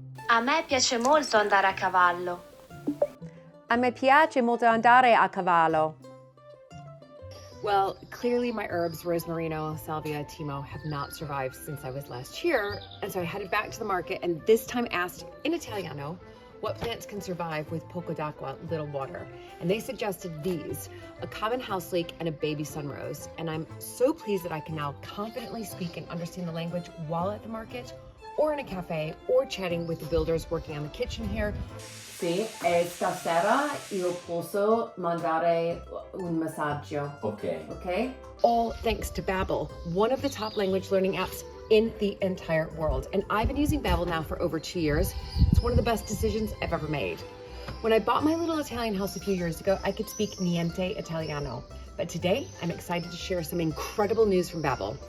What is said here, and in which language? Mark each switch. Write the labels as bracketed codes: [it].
[it] A me piace molto andare a cavallo. A me piace molto andare a cavallo. [en] Well, clearly my herbs, [it] rosmarino, salvia, timo, [en] have not survived since I was last here, and so I headed back to the market and this time asked in Italiano what plants can survive with [it] poco d'acqua, [en] little water. And they suggested these, a common house leek and a baby sunrose. And I'm so pleased that I can now confidently speak and understand the language while at the market, or in a cafe, or chatting with the builders working on the kitchen here. [it] Sì, e stasera io posso mandare un messaggio. [en] Okay? All thanks to Babel, one of the top language learning apps in the entire world. And I've been using Babel now for over 2 years. It's one of the best decisions I've ever made. When I bought my little Italian house a few years ago, I could speak [it] niente Italiano. [en] But today, I'm excited to share some incredible news from Babel.